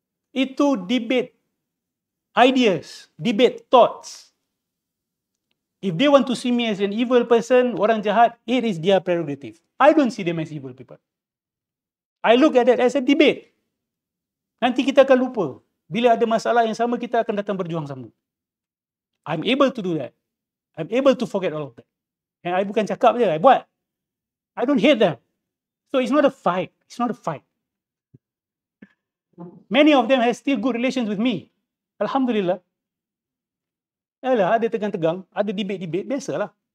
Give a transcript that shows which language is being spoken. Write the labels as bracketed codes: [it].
[en] Itu debate ideas, debate thoughts. If they want to see me as an evil person, [ms] orang jahat, [en] it is their prerogative. I don't see them as evil people. I look at it as a debate. [ms] Nanti kita akan lupa. Bila ada masalah yang sama, kita akan datang berjuang sama. [en] I'm able to do that. I'm able to forget all of that. And I [ms] bukan cakap je, [en] I [ms] buat. [en] I don't hate them. So it's not a fight. It's not a fight. Many of them have still good relations with me. [ms] Alhamdulillah. Yalah, ada tegang-tegang, ada debate-debate, biasalah.